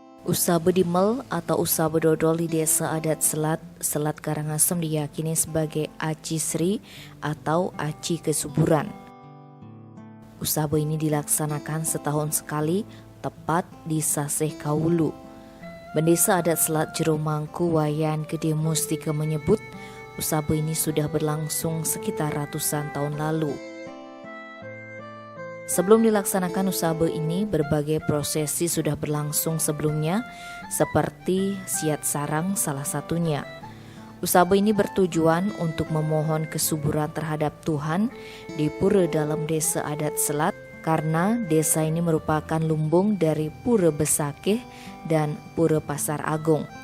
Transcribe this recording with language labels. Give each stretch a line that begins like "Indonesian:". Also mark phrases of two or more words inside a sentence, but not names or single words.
Indonesian: Usaha bedimel atau usaha bedodol di desa adat Selat Karangasem diyakini sebagai aci sri atau aci kesuburan. Usaha ini dilaksanakan setahun sekali tepat di Saseh Kaulu. Bendesa adat Selat Jero Mangku Wayan Gede Mustika menyebut usaha ini sudah berlangsung sekitar ratusan tahun lalu. Sebelum dilaksanakan usaha ini, berbagai prosesi sudah berlangsung sebelumnya, seperti siat sarang salah satunya. Usaha ini bertujuan untuk memohon kesuburan terhadap Tuhan di pura dalam desa adat Selat, karena desa ini merupakan lumbung dari Pura Besakeh dan Pura Pasar Agung.